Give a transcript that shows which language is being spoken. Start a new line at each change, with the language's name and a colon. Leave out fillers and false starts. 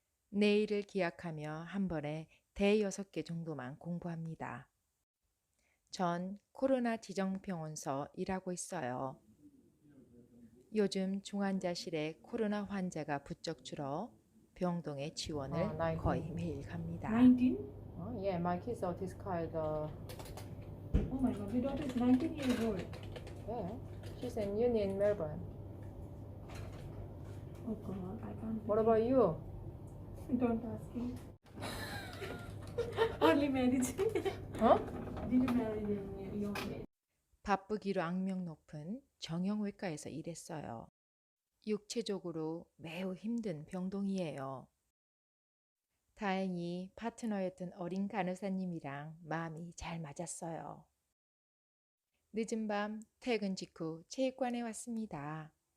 Korean: 내일을 기약하며 한 번에 대6개 정도만 공부합니다. 전 코로나 지정병원서 일하고 있어요. 요즘 중환자실에 코로나 환자가 부쩍 줄어 병동에 지원을 거의 매일 갑니다.
English: 19? Yeah, my kid's autistic child. Oh my god, your daughter is 19 years old. Yeah, she's in uni in Melbourne. Oh god, I can't. What about you? Don't ask me. Early marriage. Huh? Did you marry in your age?
Korean: 바쁘기로 악명 높은 정형외과에서 일했어요. 육체적으로 매우 힘든 병동이에요. 다행히 파트너였던 어린 간호사님이랑 마음이 잘 맞았어요. 늦은 밤 퇴근 직후 체육관에 왔습니다.